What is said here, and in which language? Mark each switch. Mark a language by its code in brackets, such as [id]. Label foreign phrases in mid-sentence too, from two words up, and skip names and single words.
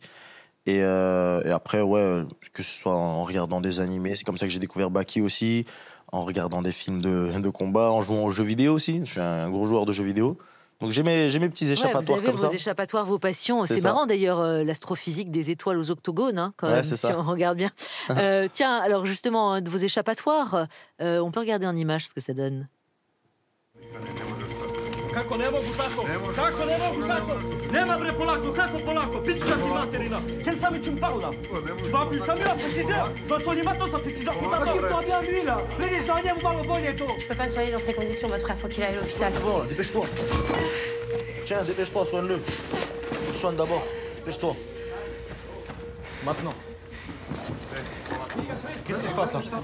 [fr] Et après, ouais, que ce soit en regardant des animés, c'est comme ça que j'ai découvert Baki aussi, en regardant des films de combat, en jouant aux jeux vidéo aussi. Je suis un gros joueur de jeux vidéo. Donc j'ai mes petits échappatoires vous avez comme vos ça. échappatoires, vos passions. C'est C'est ça. marrant d'ailleurs, l'astrophysique des étoiles aux octogones, hein, quand Ouais, même, c'est si ça. on regarde bien. Tiens, alors justement, de vos échappatoires, on peut regarder en image ce que ça donne. [sr] Kako ne mogu tako? Kako ne mogu tako? Nema bre polako, kako polako? Pička ti materina. [fr] Quel sami tu me parles là? Tu vas appeler Samuel après 6 heures? Je dois soigner maintenant, ça fait 6 heures qu'on t'attend. Occupe-toi bien lui là. Les Israéliens vous parlent au bon et tout. Je peux pas soigner dans ces conditions, votre frère, faut qu'il aille à l'hôpital. Bon, dépêche-toi. Tiens, dépêche-toi, soigne-le. Soigne d'abord. Dépêche-toi. Maintenant. Qu'est-ce qui se passe là?